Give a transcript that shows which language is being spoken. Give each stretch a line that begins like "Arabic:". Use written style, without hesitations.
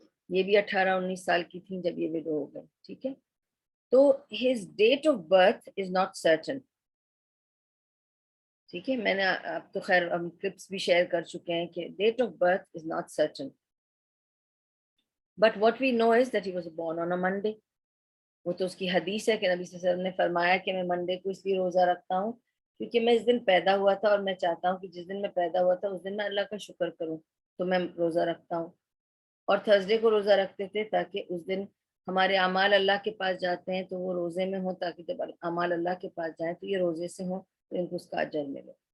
Urdu: یہ بھی 18-19 سال کی تھی جب یہ وڈو ہو گئے. ٹھیک ہے, تو
English: his date of birth is not certain.
Urdu: ٹھیک ہے, میں نے اب تو خیر ہم کلپس بھی شیئر کر چکے ہیں کہ
English: date of birth is not certain. But what we know is that he was born on a Monday.
Urdu: وہ تو اس کی حدیث ہے کہ نبی صلی اللہ علیہ وسلم نے فرمایا کہ میں منڈے کو اس لیے روزہ رکھتا ہوں کیونکہ میں اس دن پیدا ہوا تھا, اور میں چاہتا ہوں کہ جس دن میں پیدا ہوا تھا اس دن میں اللہ کا شکر کروں, تو میں روزہ رکھتا ہوں. اور تھرسڈے کو روزہ رکھتے تھے تاکہ اس دن ہمارے اعمال اللہ کے پاس جاتے ہیں تو وہ روزے میں ہوں, تاکہ جب اعمال اللہ کے پاس جائیں تو یہ روزے سے ہوں, تو ان کو اس کا اجر ملے.